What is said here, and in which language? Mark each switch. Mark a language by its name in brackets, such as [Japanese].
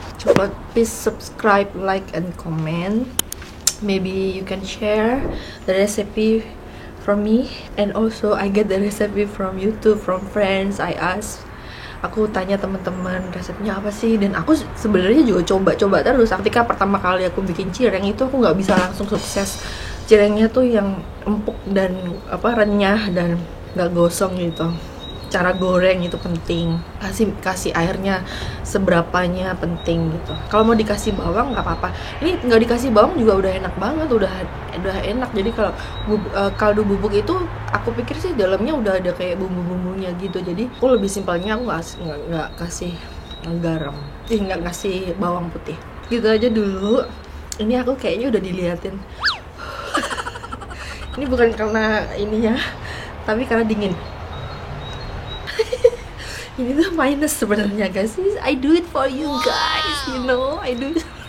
[English] Coba please subscribe, like, and comment. Maybe you can share the recipe from me, and also I get the recipe from YouTube, from friends. [Indonesian] Aku tanya teman-teman resepnya apa sih, dan aku sebenarnya juga coba-coba terus. Ketika pertama kali aku bikin cireng itu aku nggak bisa langsung sukses cirengnya tuh yang empuk dan renyah dan nggak gosong gitu. Cara goreng itu penting, kasih airnya seberapanya penting gitu. Kalau mau dikasih bawang nggak apa-apa, ini nggak dikasih bawang juga udah enak banget, udah enak. Jadi kalau kaldu bubuk itu aku pikir sih dalamnya udah ada kayak bumbu-bumbunya gitu, jadi aku lebih simpelnya aku nggak kasih garam, nggak kasih bawang putih gitu aja dulu. Ini aku kayaknya udah diliatin. Ini bukan karena ininya, tapi karena dingin. Ini tuh minus sebenarnya guys. [English] I do it for you guys, you know, I do it.